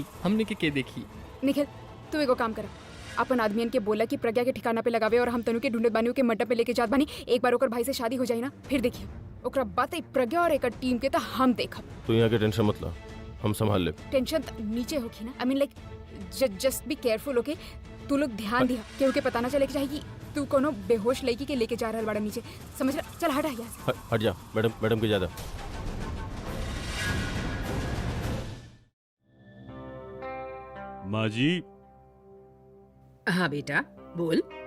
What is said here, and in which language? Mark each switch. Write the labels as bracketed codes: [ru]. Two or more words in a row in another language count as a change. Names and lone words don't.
[bho] हमने के देखी। निखिल, तू एगो काम कर, अपन आदमियन के बोला कि प्रज्ञा के ठिकाना पे लगावे और हम तनु के ढूंढत बानी के मंडप पे लेके जात बानी। एक बार ओकर भाई से शादी हो जाई ना, फिर देखिए ओकरा बात है प्रज्ञा और एक टीम के तो हम देखब। तू यहाँ के टेंशन मत ला, हम संभाल ले। टेंशन नीचे होगी ना, [en] I mean like just be careful, okay? [bho] तू लोग ध्यान दिया क्यों के पता ना चले कि चाहिए तू कोनो बेहोश लड़की के लेके जा रहल बड़ा नीचे, समझ रहा? चल हटा यहाँ से। हट जा मैडम के ज्यादा। माँ जी। हाँ बेटा बोल।